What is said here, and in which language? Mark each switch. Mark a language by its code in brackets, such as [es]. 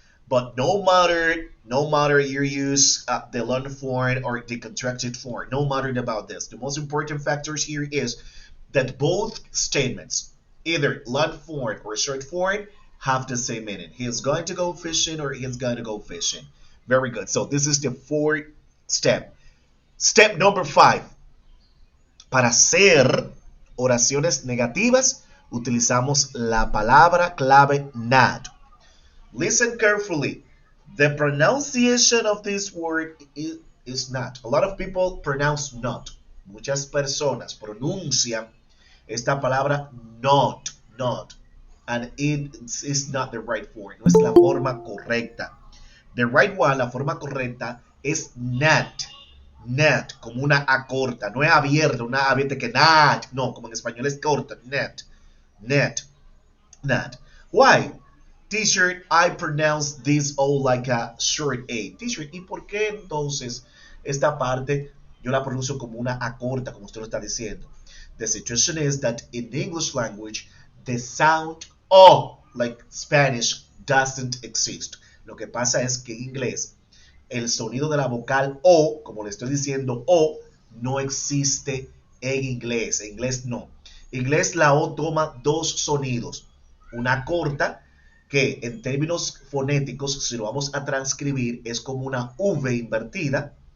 [en] But no matter you use the long form or the contracted form, no matter about this, the most important factors here is that both statements, either long form or short form, have the same meaning. He is going to go fishing or he is going to go fishing. Very good. So this is the fourth step. Step number 5. [es] Para hacer oraciones negativas, utilizamos la palabra clave not. [en] Listen carefully. The pronunciation of this word is not. A lot of people pronounce not. [es] Muchas personas pronuncian esta palabra [en] not. And it is not the right form. [es] No es la forma correcta. [en] The right one, [es] la forma correcta, es not. Not, como una A corta. No es abierta, una abierta que not. No, como en español es corta. Not. [en] Net. Not. Why? T-shirt, I pronounce this O like a short A. [es] T-shirt, ¿y por qué entonces esta parte yo la pronuncio como una A corta, como usted lo está diciendo? [en] The situation is that in the English language, the sound O, like Spanish, doesn't exist. [es] Lo que pasa es que en inglés, el sonido de la vocal O, como le estoy diciendo, O, no existe en inglés. En inglés no. En inglés la O toma dos sonidos. Una corta, que en términos fonéticos, si lo vamos a transcribir, es como una V invertida.